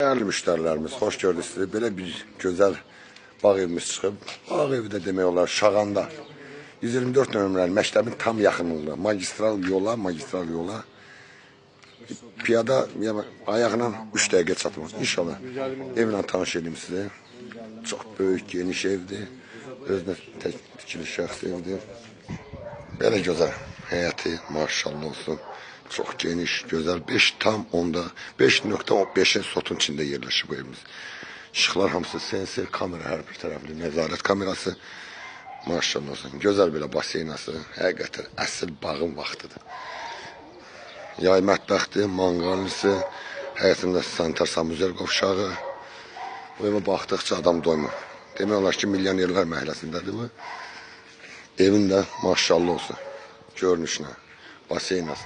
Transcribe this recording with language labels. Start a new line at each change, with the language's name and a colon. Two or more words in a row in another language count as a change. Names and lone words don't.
Turkish: Değerli müşterilerimiz, hoş gördük sizi. Böyle bir güzel bağ evimiz çıxıb.
Azerbaijani: Bağ evi də demək olar Şağanda. 124 nömrəli məktəbin tam yaxınlığında. Magistral yola. Piyada ayağına 3 dəqiqə çatmaz. İnşallah evlə tanış edeyim sizi.
Turkish: Çok böyük, geniş evdir.
Azerbaijani: Özünə tikili şəxs evdir. Belə gözəl həyəti, maşallah olsun.
Turkish: Çok geniş, güzel. 5.15'in sotun içinde yerleşir bu evimiz. Işıklar hamısı sensör kamera, her bir taraflı nezaret kamerası. Maşallah olsun. Güzel böyle baseynası.
Azerbaijani: Həqiqətən əsl bağın vaxtıdır. Yay mətbəxdir, manqalisi, həyətində sanitar samuzel qovşağı. Bu evə baxdıqca adam doymur. Demək olar ki, milyonerlər məhəlləsindədir bu. Evin də maşallah olsun. Görünüşünə, baseynası.